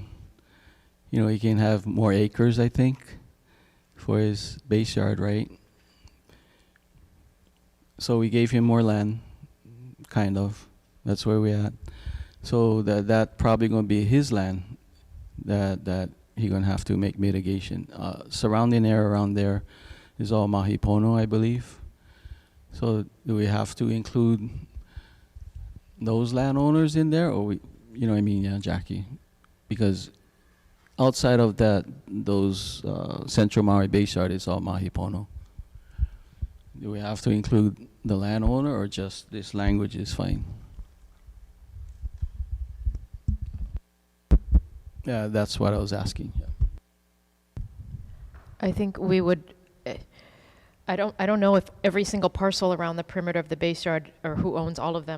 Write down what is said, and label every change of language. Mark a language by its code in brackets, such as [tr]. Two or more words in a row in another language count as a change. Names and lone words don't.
[en] You know, he can have more acres, I think, for his base yard, right? So we gave him more land, kind of. That's where we're at. So that probably going to be his land that he going to have to make mitigation. Surrounding area around there is all mahi pono, I believe. So do we have to include those landowners in there, or we, you know what I mean, yeah, Jackie? Because outside of that, those Central Maui base yard is all mahi pono. Do we have to include the landowner, or just this language is fine? Yeah, that's what I was asking. Yeah. I think we would, I don't know if every single parcel around the perimeter of the base yard, or who owns all of them.